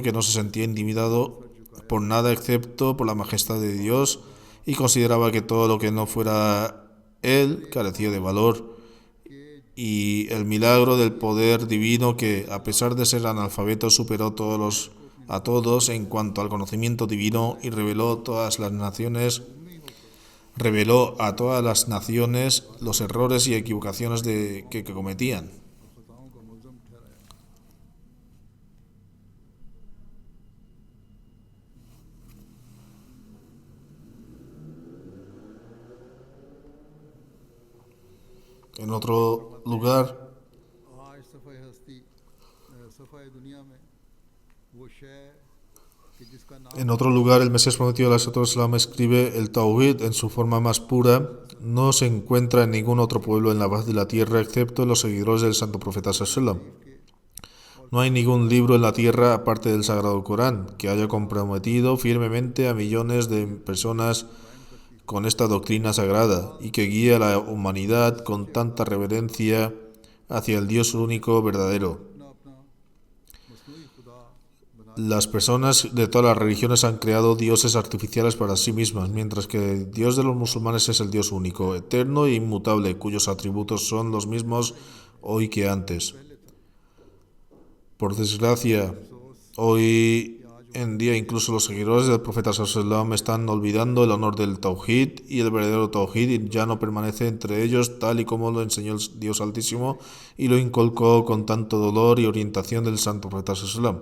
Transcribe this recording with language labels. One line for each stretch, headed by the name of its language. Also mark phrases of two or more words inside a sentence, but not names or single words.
Spanish: que no se sentía intimidado por nada excepto por la majestad de Dios y consideraba que todo lo que no fuera Él carecía de valor, y el milagro del poder divino que, a pesar de ser analfabeto, superó a todos en cuanto al conocimiento divino y reveló a todas las naciones los errores y equivocaciones que cometían. En otro lugar,
Urdu: آج صفحۂ ہستی صفحۂ دنیا میں وہ شے کہ جس کا نام
Spanish: el Mesías prometido Islam escribe: el Tawhid en su forma más pura no se encuentra en ningún otro pueblo en la faz de la tierra excepto en los seguidores del santo profeta Sallallahu. No hay ningún libro en la tierra aparte del Sagrado Corán que haya comprometido firmemente a millones de personas con esta doctrina sagrada y que guíe a la humanidad con tanta reverencia hacia el Dios único verdadero.
Urdu: اپنا اپنا مصنوعی خدا بنا
Spanish: Las personas de todas las religiones han creado dioses artificiales para sí mismas, mientras que el Dios de los musulmanes es el Dios único, eterno e inmutable, cuyos atributos son los mismos hoy que antes. Por desgracia, hoy en día incluso los seguidores del profeta sallallahu están olvidando el honor del Tawhid, y el verdadero Tawhid ya no permanece entre ellos tal y como lo enseñó el Dios Altísimo y lo inculcó con tanto dolor y orientación del santo profeta sallallahu.